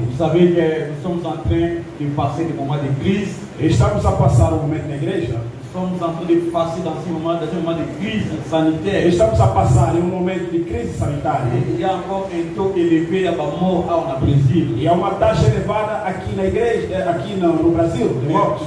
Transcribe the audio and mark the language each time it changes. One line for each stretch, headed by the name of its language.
French: Vous savez que nous sommes en train de passer des moments de crise.
Portuguese: Estamos a passar um momento na igreja. Estamos
French: en train de passer dans un moment de crise sanitaire.
Portuguese: Estamos a passar em um momento de crise sanitária.
French: Il y a encore un taux élevé à mort au Brésil.
Portuguese: E há uma taxa elevada aqui na igreja, aqui no Brasil, de mortes.